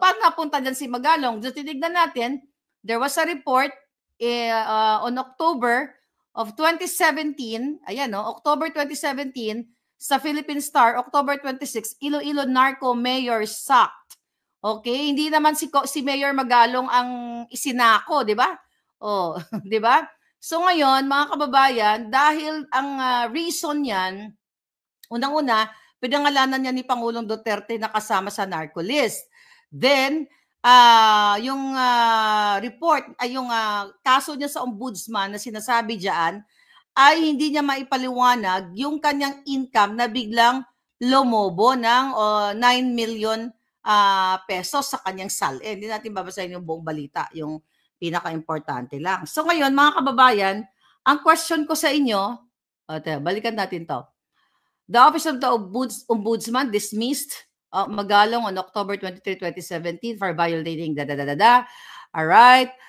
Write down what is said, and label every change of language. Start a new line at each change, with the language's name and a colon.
Filipino: Paano napunta dyan si Magalong? So, tinignan natin,
English: there was a report on October of 2017, October 2017, sa Philippine Star, October 26, Iloilo Narco Mayor sacked.
Filipino: Okay, hindi naman si Mayor Magalong ang isinako, di ba? Oh, di ba? So ngayon, mga kababayan, dahil ang reason niyan, unang-una, pinangalanan niya ni Pangulong Duterte na kasama sa narco list. Then, yung report, yung kaso niya sa ombudsman na sinasabi diyan ay hindi niya maipaliwanag yung kanyang income na biglang lumobo ng 9 million pesos sa kanyang salin. Hindi natin babasahin yung buong balita, yung pinaka-importante lang. So ngayon, mga kababayan, ang question ko sa inyo, balikan natin to.
English: The Office of the Ombudsman dismissed Magalong on October 23, 2017 for violating All right.